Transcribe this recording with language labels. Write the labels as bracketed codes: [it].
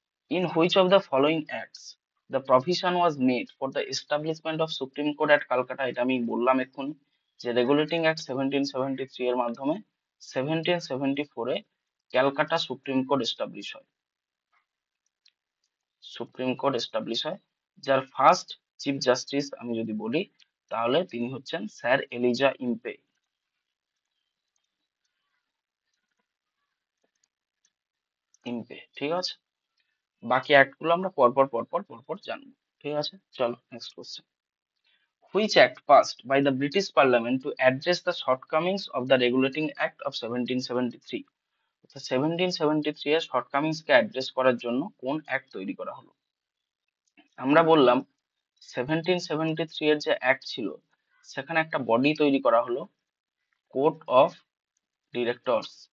[en] In which of the following acts the provision was made for the establishment of Supreme Court at Calcutta? [bn] এটা আমি বললাম এখন যে regulating act 1773 এর মাধ্যমে 1774-এ ক্যালকাটা সুপ্রিম কোর্ট এস্টাবলিশ হয়। সুপ্রিম কোর্ট এস্টাবলিশ হয়, যার ফার্স্ট চিফ জাস্টিস আমি যদি বলি তাহলে তিনি হচ্ছেন স্যার এলিজা ইম্পে। ঠিক আছে, বাকি অ্যাক্ট গুলো আমরা পরপর জানবো। ঠিক আছে, চলো next question. [en] Which act passed by the British Parliament to address the shortcomings of the Regulating Act of 1773? [bn] 1773 এর শর্টকামিংস কে অ্যাড্রেস করার জন্য কোন অ্যাক্ট তৈরি করা হলো? আমরা বললাম 1773 এর যে অ্যাক্ট ছিল সেখানে একটা বডি তৈরি করা হলো, কোর্ট অফ ডিরেক্টরস।